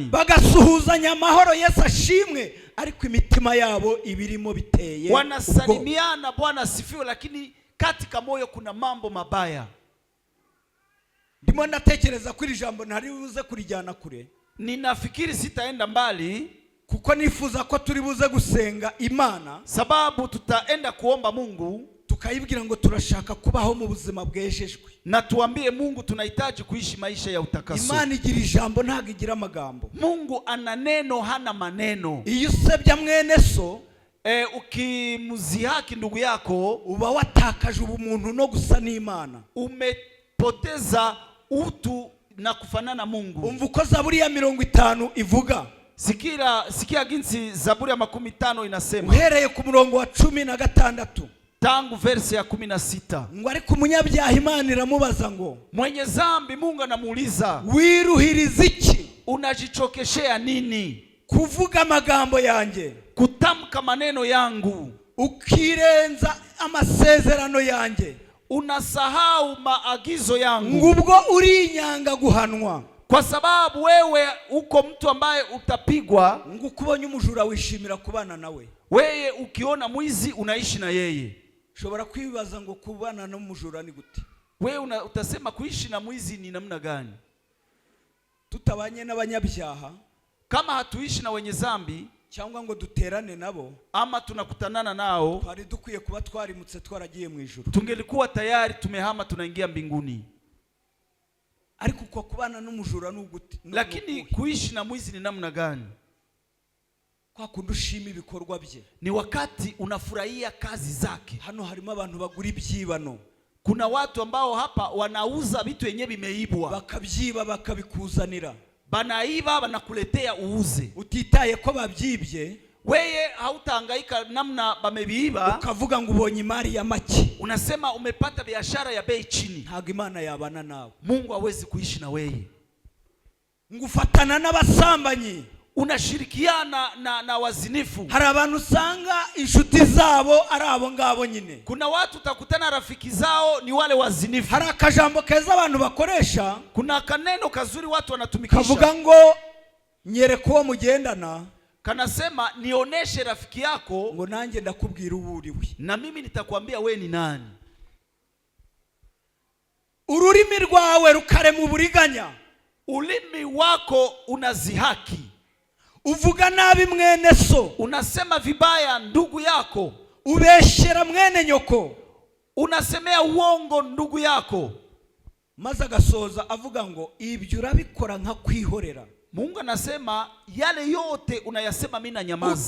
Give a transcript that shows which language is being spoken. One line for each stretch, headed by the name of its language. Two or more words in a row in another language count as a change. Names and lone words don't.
Kinyarwanda: Bagasuhuzanya amahoro Yesu ashimwe ariko imitima yabo ibirimo biteye.
Swahili: Wanasalimiana Bwana asifiwe lakini katika moyo kuna mambo mabaya.
Kinyarwanda: Ndimo ndatekereza kuri jambo ntari buze kurijyana kure.
Swahili: Ninafikiri sitaenda mbali
Kinyarwanda: kuko nifuza ko turi buze gusenga Imana,
Swahili: sababu tutaenda kuomba Mungu
Kinyarwanda: tukayibwira ngo turashaka kubaho mu buzima bwejejwe,
Swahili: na tuambie Mungu tunahitaji kuishi maisha ya utakaso.
Kinyarwanda: Imana igira ijambo ntago igira amagambo.
Swahili: Mungu ana neno hana maneno.
Kinyarwanda: Iyo usebya mwene so,
Swahili: ukimuzihaki ndugu yako,
Kinyarwanda: uba watakaje ubumuntu no gusa n'Imana.
Swahili: Umepoteza utu na kufanana Mungu.
Kinyarwanda: Umva uko Zaburi ya 50 ivuga.
Swahili: Sikia ginsi Zaburi ya 50 inasema.
Kinyarwanda: Uhereye ku murongo wa 16.
Swahili: Tangu verse ya 16.
Kinyarwanda: Ngo ariko umunyabyaha Imana iramubaza ngo,
Swahili: mwenye zambi Mungu anamuuliza,
Kinyarwanda: wiruhiriza iki?
Swahili: Unajichokeshea nini?
Kinyarwanda: Kuvuga amagambo yanjye,
Swahili: kutamka maneno yangu,
Kinyarwanda: ukirenza amasezerano yanjye,
Swahili: unasahau maagizo yangu.
Kinyarwanda: Ngubwo uri inyanga guhanwa,
Swahili: kwa sababu wewe uko mtu ambaye utapigwa.
Kinyarwanda: Ngukubonye umujura wishimira kubana nawe.
Swahili: Wewe ukiona mwizi unaishi na yeye.
Kinyarwanda: Shobora kwibaza ngo kubana n'umujura ni gute?
Swahili: Wewe utasema kuishi na mwizi ni namna gani?
Kinyarwanda: Tutabanye n'abanyabyaha,
Swahili: kama hatuishi na wenye zambi,
Kinyarwanda: cyangwa ngo duterane nabo,
Swahili: ama tunakutanana nao,
Kinyarwanda: twari dukwiye kuba twarimutse twaragiye mu ijuru.
Swahili: Tungelikuwa tayari tumehama tunaingia mbinguni.
Kinyarwanda: Ariko kwa kubana n'umujura n'ugute?
Swahili: Lakini kuishi na mwizi ni namna gani?
Kinyarwanda: Kwa kundushima ibikorwa bye.
Swahili: Ni wakati unafurahia kazi zake.
Kinyarwanda: Hano harimo abantu bagura ibyibano.
Swahili: Kuna watu ambao hapa wanauza vitu yenye vimeibwa,
Kinyarwanda: bakabyiba bakabikuzanira,
Swahili: banaiba banakuletea uuze,
Kinyarwanda: utitaye ko babyibye,
Swahili: weye hautahangaika namna bamebiiba,
Kinyarwanda: ukavuga ngo ubonye imari ya make,
Swahili: unasema umepata biashara ya bei chini.
Kinyarwanda: ntago Imana yabana nawe.
Swahili: Mungu hawezi kuishi na weye.
Kinyarwanda: Ngufatana n'abasambanyi,
Swahili: unashirikiana na wazinifu.
Kinyarwanda: Hari abantu usanga inshuti zabo ari abo ngabo nyine.
Swahili: Kuna watu utakutana rafiki zao ni wale wazinifu.
Kinyarwanda: Hari akajambo keza abantu bakoresha,
Swahili: kuna kaneno kazuri watu wanatumikisha,
Kinyarwanda: kavuga ngo nyereka uwo mugendana,
Swahili: kanasema nioneshe rafiki yako,
Kinyarwanda: ngo nanjye ndakubwira uwo uriwe,
Swahili: na mimi nitakwambia we ni nani.
Kinyarwanda: Ururimi rwawe rukarema uburiganya,
Swahili: ulimi wako unazihaki,
Kinyarwanda: uvuga nabi mwene so,
Swahili: unasema vibaya ndugu yako,
Kinyarwanda: ubeshyera mwene nyoko,
Swahili: unasemea uongo ndugu yako.
Kinyarwanda: Maze agasoza avuga ngo ibyo urabikora nka kwihorera.
Swahili: Mungu anasema yale yote unayasema mimi na nyamaza,